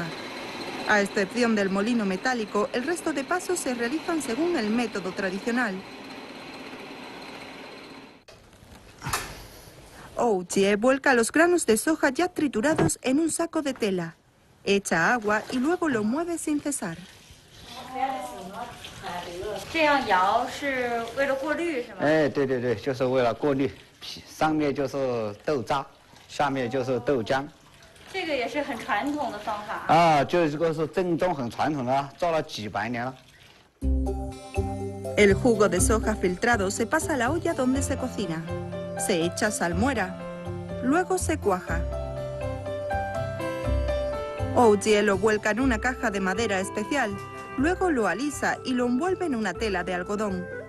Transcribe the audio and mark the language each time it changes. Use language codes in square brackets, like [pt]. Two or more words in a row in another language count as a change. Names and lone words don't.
[es] A excepción del molino metálico, el resto de pasos se realizan según el método tradicional. Ou Jie vuelca los granos de soja ya triturados en un saco de tela, echa agua y luego lo mueve sin cesar. [zh] 这样摇是为了过滤是吗？哎，对对对，就是为了过滤，上面就是豆渣， 下面就是豆浆。这个也是很传统的方法啊，这个是正宗很传统的，做了几百年了。 [es] El jugo de soja filtrado se pasa a la olla donde se cocina. Se echa salmuera. Luego se cuaja. Oujie lo vuelca en una caja de madera especial. Luego lo alisa y lo envuelve en una tela de algodón.